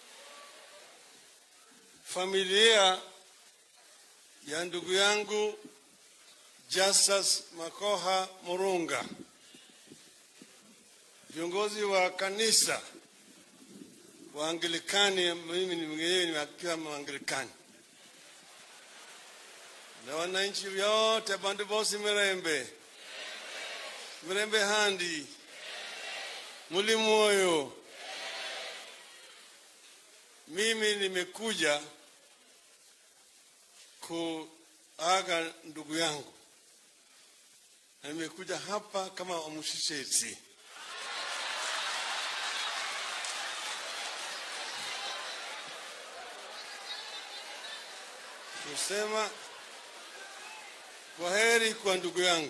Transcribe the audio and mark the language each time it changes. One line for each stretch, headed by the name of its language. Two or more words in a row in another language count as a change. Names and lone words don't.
Swahili: familia ya ndugu yangu Justus Makoha Murunga, viongozi wa kanisa wa Anglikani, mimi ni mwenyewe nimekiwa Anglikani, na wananchi wote,
Luyia: bandu bosi Mirembe handi, muli moyo.
Swahili: Mimi nimekuja kuaga ndugu yangu. Nimekuja hapa kama omushishetsi. Kusema kwaheri kwa ndugu yangu.